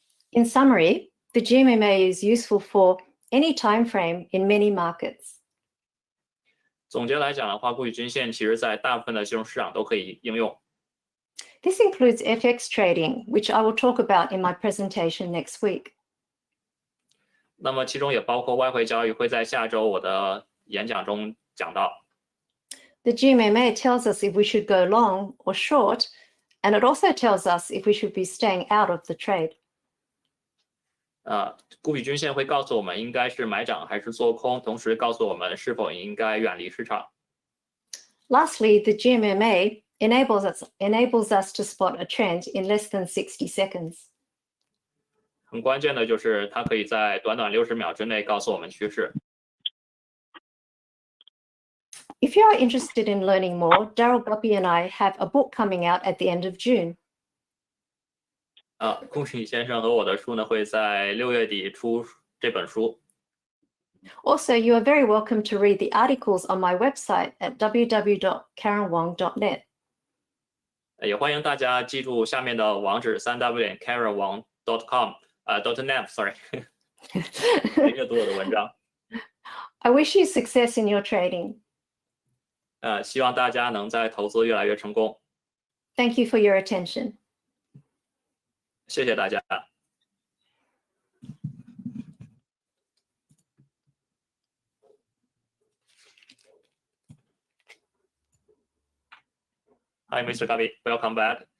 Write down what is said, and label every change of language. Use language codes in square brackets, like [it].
[en] In summary, the GMMA is useful for any time frame in many markets. [zh] 总结来讲的话，固比均线其实在大部分的金融市场都可以应用。 [en] This includes FX trading, which I will talk about in my presentation next week. [zh] 那么其中也包括外汇交易，会在下周我的演讲中讲到。 [en] The GMMA tells us if we should go long or short, and it also tells us if we should be staying out of the trade. [zh] 固比均线会告诉我们应该是买涨还是做空，同时告诉我们是否应该远离市场。 [en] Lastly, the GMMA enables us to spot a trend in less than 60 seconds. [zh] 很关键的就是它可以在短短60秒之内告诉我们趋势。 [en] If you are interested in learning more, Daryl Guppy and I have a book coming out at the end of June. [zh] 顾比先生和我的书呢会在6月底出这本书。 [en] Also, you are very welcome to read the articles on my website at www.karenwong.net. [zh] 也欢迎大家记住下面的网址3w.karenwong.com.net sorry 阅读我的文章。 [en] I wish you success in your trading. [zh] 希望大家能在投资越来越成功。 [en] Thank you for your attention. [zh] 谢谢大家。 [en] Hi, Mr. Gabi. Welcome back.